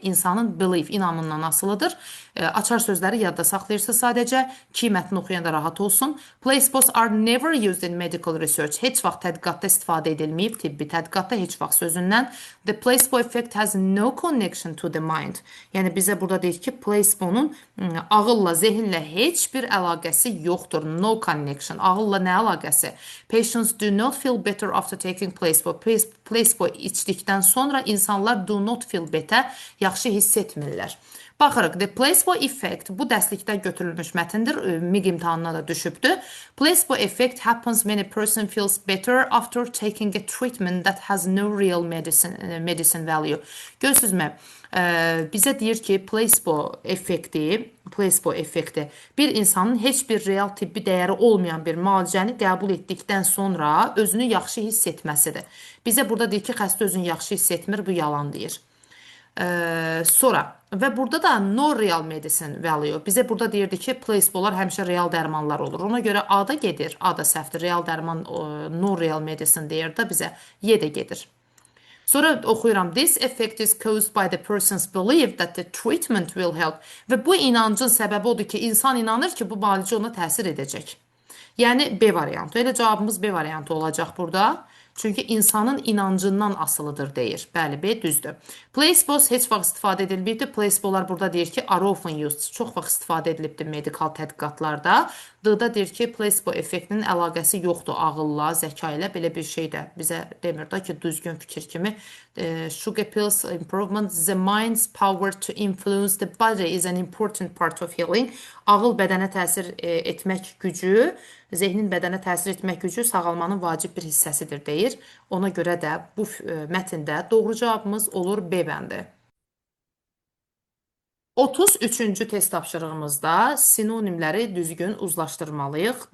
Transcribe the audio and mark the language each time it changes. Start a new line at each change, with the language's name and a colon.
Azerbaijani: İnsanın belief, inamından asılıdır. Açar sözləri yadda saxlayırsınız sadəcə ki, mətni oxuyanda rahat olsun.
English: Placebos are never used in medical research.
Azerbaijani: Heç vaxt tədqiqatda istifadə edilməyib, tibbi tədqiqatda heç vaxt sözündən.
English: The placebo effect has no connection to the mind.
Azerbaijani: Yəni bizə burada deyir ki, placebonun ağılla, zehinlə heç bir əlaqəsi yoxdur. No connection. Ağılla nə əlaqəsi?
English: Patients do not feel better after taking placebo.
Azerbaijani: Placebo içdikdən sonra insanlar
English: do not feel better,
Azerbaijani: yaxşı hiss etmirlər. Baxırıq, the placebo effect bu dərslikdə götürülmüş mətndir, MİQ imtahanına da düşübdür.
English: Placebo effect happens when a person feels better after taking a treatment that has no real medicine value.
Azerbaijani: Görürsünüzmü? Bizə deyir ki, placebo effekti bir insanın heç bir real tibbi dəyəri olmayan bir müalicəni qəbul etdikdən sonra özünü yaxşı hiss etməsidir. Bizə burada deyir ki, xəstə özünü yaxşı hiss etmir, bu yalan deyir. Sonra və burada da
English: no real medicine value.
Azerbaijani: Bizə burada deyirdi ki, placebolar həmişə real dərmanlar olur. Ona görə A da gedir, A da səhvdir. Real dərman
English: no real medicine
Azerbaijani: deyir də bizə Y də gedir. Sonra oxuyuram.
English: This effect is caused by the person's belief that the treatment will help.
Azerbaijani: Və bu inancın səbəbi odur ki, insan inanır ki, bu müalicə ona təsir edəcək. Yəni B variantı. Elə cavabımız B variantı olacaq burada. Çünki insanın inancından asılıdır deyir. Bəli, B düzdür. Placebos heç vaxt istifadə edilməyibdir. Placebolar burada deyir ki,
English: are often used.
Azerbaijani: Çox vaxt istifadə edilibdir medikal tədqiqatlarda. D-da deyir ki, placebo effektinin əlaqəsi yoxdur ağılla, zəka ilə. Belə bir şey də bizə demir da ki, düzgün fikir kimi.
English: Sugar pills improvement, the mind's power to influence the body is an important part of healing.
Azerbaijani: Ağıl bədənə təsir etmək gücü, zehnin bədənə təsir etmək gücü sağalmanın vacib bir hissəsidir deyir. Ona görə də bu mətndə doğru cavabımız olur B bəndi. 33-cü test tapşırığımızda sinonimləri düzgün uzlaşdırmalıyıq.